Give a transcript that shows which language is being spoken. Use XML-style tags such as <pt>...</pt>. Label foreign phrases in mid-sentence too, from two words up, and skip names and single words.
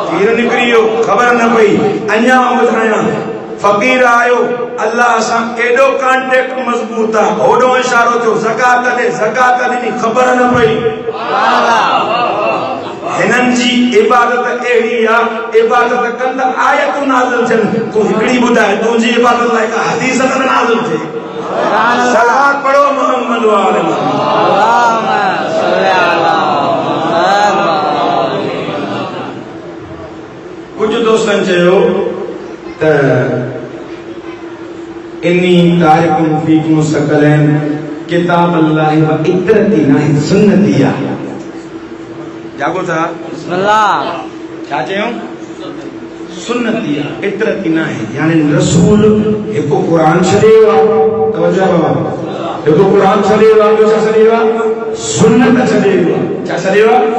<sd>तीर निकिरी वियो ख़बर न पई अञा ॿुधायां फ़क़ीर आयो अल्लाह सां एॾो कॉन्टेक्ट मज़बूत आहे होॾो इशारो थियो ज़कात ॾिनी ख़बर न पई हिननि जी इबादत अहिड़ी आहे इबादत कंदा आयतूं नाज़िल थियनि तूं हिकिड़ी ॿुधाए तुंहिंजी इबादत लाइ का हदीस त नाज़िल थिए सलात पढ़ो मोहम्मद वाले</sd> <ar>اللهم صل على</ar> <sd>कुझु दोस्तनि चयो त</sd> <ar>إني تارك فيكم الثقلين كتاب الله وعترتي</ar> <sd>न सुन्नती आहे जागो था बिस्मिल्लाह क्या चयूं सुन्नती आहे इतरती न आहे यानी रसूल हिकु क़ुरान छॾियो आहे तवजो बाबा हिकु क़ुरान छॾियो आहे ॿियो छा छॾियो आहे सुन्नत छॾियो आहे छा छॾियो आहे</sd>